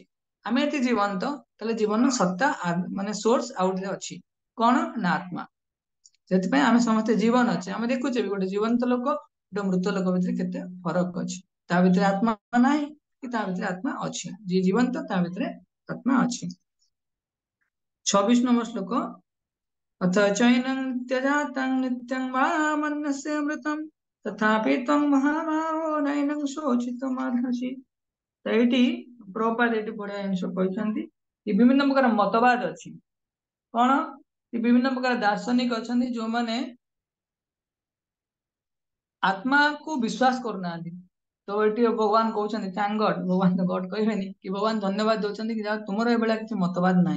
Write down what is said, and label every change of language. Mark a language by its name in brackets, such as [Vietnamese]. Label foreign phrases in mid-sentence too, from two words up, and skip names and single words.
[Odia] ଆମେ ଏଠି ଜୀବନ୍ତ, ତାହେଲେ ଜୀବନର ସତ୍ତା ମାନେ ସୋର୍ସ ଆଉ ଗୋଟେ ଅଛି, କଣ ନା ଆତ୍ମା। ସେଥିପାଇଁ ଆମେ ସମସ୍ତେ ଜୀବନ ଅଛେ। ଆମେ ଦେଖୁଛେ ବି ଗୋଟେ ଜୀବନ୍ତ ଲୋକ ଗୋଟେ ମୃତ ଲୋକ ଭିତରେ କେତେ ଫରକ ଅଛି। ତା ଭିତରେ ଆତ୍ମା ନାହିଁ କି ତା ଭିତରେ ଆତ୍ମା ଅଛି। ଯିଏ ଜୀବନ୍ତ ତା ଭିତରେ ଆତ୍ମା ଅଛି। 26 ନମ୍ବର ଶ୍ଲୋକ, [Sanskrit] अथ चैनं त्यजातं नित्यं वा मन्यसे अमृतं तथापि त्वं महाबाहो नैनं शोचितुमर्हसि। [Odia] ତ ଏଇଠି ପ୍ରଭୁପାଦ ଏଇଠି ବଢିଆ ଜିନିଷ କହିଛନ୍ତି କି ବିଭିନ୍ନ ପ୍ରକାର ମତବାଦ ଅଛି। କଣ? ବିଭିନ୍ନ ପ୍ରକାର ଦାର୍ଶନିକ ଅଛନ୍ତି ଯୋଉମାନେ ଆତ୍ମାକୁ ବିଶ୍ୱାସ କରୁନାହାନ୍ତି। ତ ଏଠି ଭଗବାନ କହୁଛନ୍ତି [English] thank God, [Odia] ଭଗବାନ ତ ଗଡ କହିବେନି କି, ଭଗବାନ ଧନ୍ୟବାଦ ଦଉଛନ୍ତି କି ଯାହା ତୁମର ଏଭଳିଆ କିଛି ମତବାଦ ନାହିଁ।